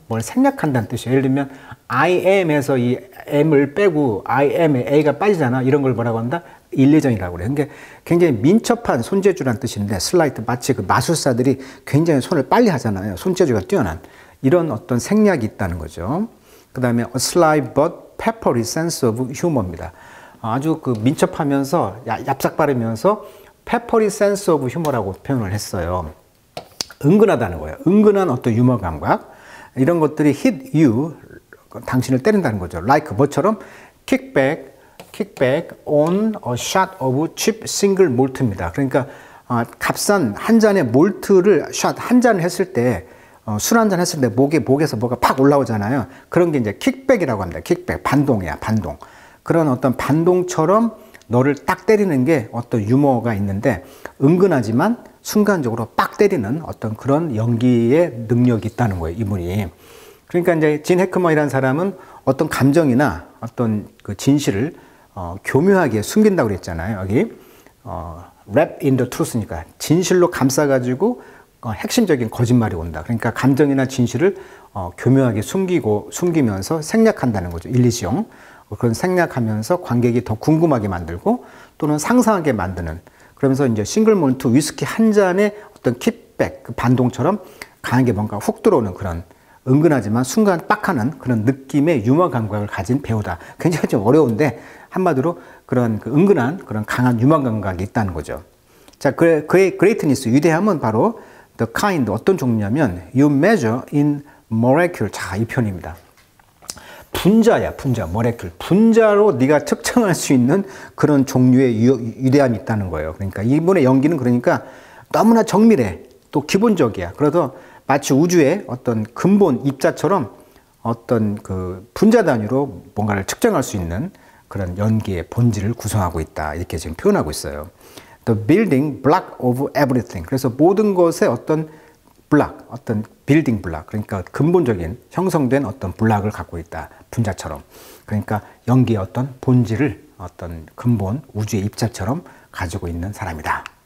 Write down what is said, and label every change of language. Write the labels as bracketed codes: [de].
[ko] 뭘 생략한다는 뜻이에요. 예를 들면 I am에서 이 m을 빼고 I am에 a가 빠지잖아. 이런 걸 뭐라고 한다? 일리전이라고 그래요. 그러니까 굉장히 민첩한 손재주란 뜻인데 슬라이트 마치 그 마술사들이 굉장히 손을 빨리 하잖아요. 손재주가 뛰어난 이런 어떤 생략이 있다는 거죠. 그 다음에 [en] a sly but peppery sense of humor입니다. [ko] 아주 그 민첩하면서 얍삭 바르면서 [en] peppery sense of humor [ko] 라고 표현을 했어요. 은근하다는 거예요. 은근한 어떤 유머 감각 이런 것들이 [en] hit you, [ko] 당신을 때린다는 거죠. [en] like [ko] 뭐처럼 [en] kickback on a shot of cheap single malt입니다. [ko] 그러니까 값싼 한 잔의 몰트를 샷 한 잔을 했을 때 술 한 잔 했을 때 목에서 뭐가 팍 올라오잖아요. 그런 게 이제 킥백이라고 합니다. 킥백, 반동이야, 반동. 그런 어떤 반동처럼 너를 딱 때리는 게 어떤 유머가 있는데 은근하지만 순간적으로 빡 때리는 어떤 그런 연기의 능력이 있다는 거예요, 이분이. 그러니까 이제 진 해커먼이라는 사람은 어떤 감정이나 어떤 그 진실을 교묘하게 숨긴다고 그랬잖아요. 여기 [en] wrap in the truth [ko] 니까 진실로 감싸가지고 핵심적인 거짓말이 온다. 그러니까 감정이나 진실을 교묘하게 숨기면서 생략한다는 거죠. 일리시용. 그런 생략하면서 관객이 더 궁금하게 만들고 또는 상상하게 만드는. 그러면서 이제 싱글 몰트 위스키 한 잔의 어떤 킥백, 그 반동처럼 강하게 뭔가 훅 들어오는 그런 은근하지만 순간 빡 하는 그런 느낌의 유머 감각을 가진 배우다. 굉장히 좀 어려운데 한마디로 그런 그 은근한 그런 강한 유머 감각이 있다는 거죠. 자, 그의 [en] greatness, [ko] 위대함은 바로 [en] the kind, [ko] 어떤 종류냐면 [en] you measure in molecule. [ko] 자, 이 표현입니다. 분자야, 분자, 모레큘. 분자로 네가 측정할 수 있는 그런 종류의 위대함이 있다는 거예요. 그러니까 이분의 연기는 그러니까 너무나 정밀해. 또 기본적이야. 그래서 마치 우주의 어떤 근본 입자처럼 어떤 그 분자 단위로 뭔가를 측정할 수 있는 그런 연기의 본질을 구성하고 있다. 이렇게 지금 표현하고 있어요. [en] The building block of everything. [ko] 그래서 모든 것의 어떤 블락, 어떤 빌딩 블락, 그러니까 근본적인 형성된 어떤 블락을 갖고 있다. 분자처럼. 그러니까 연기의 어떤 본질을 어떤 근본 우주의 입자처럼 가지고 있는 사람이다.